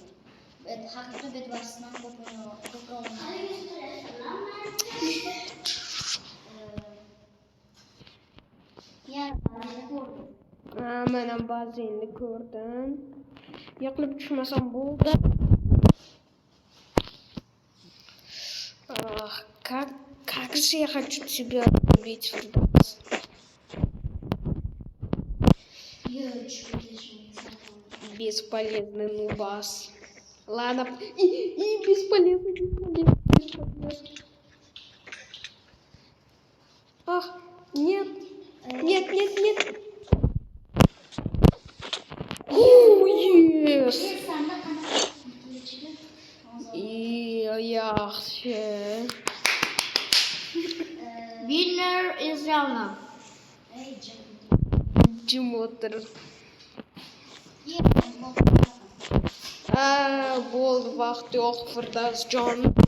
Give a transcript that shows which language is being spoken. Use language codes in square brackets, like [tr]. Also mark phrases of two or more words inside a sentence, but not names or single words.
[uz] Haqiqiy bedvarsdan ko'proq Mana bazinni ko'rdim. Yiqilib tushmasam bo'ldi. [ru] Как же я хочу тебя убить, Фирдавс. Бесполезный нубас. Ладно. Бесполезный. Нет. [en] Yes. [uz] Yaxshi. [en] Winner is Ravna. [uz] Jim o'tir. Bo'ldi, vaqt yo'q, Firdavsjon.